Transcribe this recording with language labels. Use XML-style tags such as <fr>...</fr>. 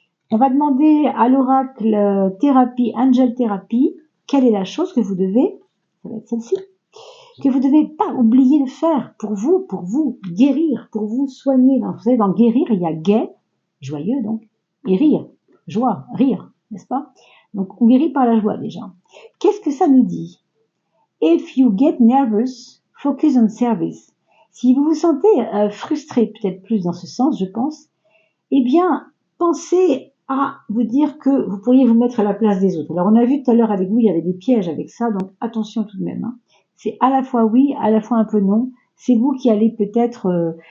<fr>On va demander à l'oracle thérapie, angel thérapie, quelle est la chose que vous devez, ça va être celle-ci, que vous devez pas oublier de faire pour vous guérir, pour vous soigner. Vous savez, dans guérir, il y a gai, joyeux donc, et rire, joie, rire, n'est-ce pas? Donc on guérit par la joie déjà. Qu'est-ce que ça nous dit?</fr> <en>If you get nervous, focus on service.</en> <fr>Si vous vous sentez frustré, peut-être plus dans ce sens, je pense, eh bien, pensez à vous dire que vous pourriez vous mettre à la place des autres. Alors, on a vu tout à l'heure avec vous, il y avait des pièges avec ça, donc attention tout de même. Hein. C'est à la fois oui, à la fois un peu non. C'est vous qui allez peut-être...</fr>